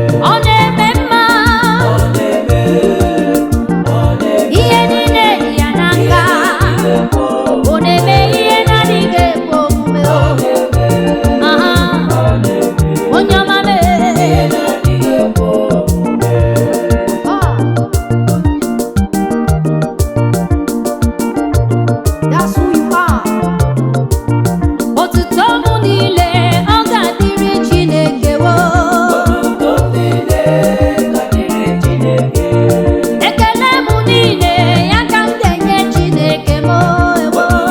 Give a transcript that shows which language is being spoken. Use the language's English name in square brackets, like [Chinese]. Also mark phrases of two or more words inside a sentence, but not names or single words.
[Igbo] Ọ na-eme mma. Ihe niile dị ya n'aka. Ọ na-eme ihe na-adịghị ekwe omume, o. Aha. Onye ọma mee. Ah. [English] That's who you are. [Igbo] Otuto m niile, ọ ga-adịrị Chineke, wo. Ekele m niile, ya ka m ga-enye Chineke m, o, ewo.